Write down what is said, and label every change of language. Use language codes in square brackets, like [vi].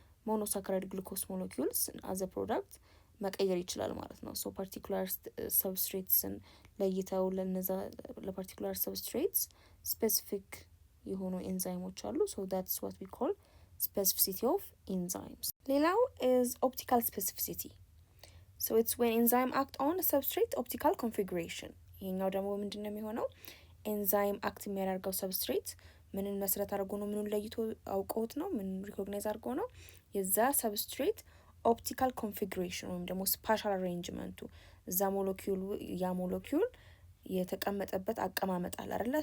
[en] monosaccharide glucose molecules as a product [am] መቀየር ይችላል ማለት ነው። ሶ ፓርቲኩላር ሰብስትሬትስን ለይተው ለነዛ ለፓርቲኩላር ሰብስትሬትስ ስፔሲፊክ የሆኑ ኤንዛይሞች አሉ። ሶ [en] that's what we call specificity of enzymes. ሌላው is optical specificity. So it's when enzyme act on a substrate optical configuration. [am] ይሄኛው ደግሞ ምንድን ነው የሚሆነው? ኤንዛይም አክት የሚያደርገው ሰብስትሬት ምንን መሰረት አድርጎ ነው? ምንን ለይቶ አውቀውት ነው? ምንን ሪኮግናይዝ አድርጎ ነው? የዛ ሰብስትሬት ኦፕቲካል ኮንፊግሬሽን ወይም ደግሞ ስፓሻል አሬንጅመንቱ እዛ ያ ሞለኪውል የተቀመጠበት አቀማመጥ አለ አይደለ?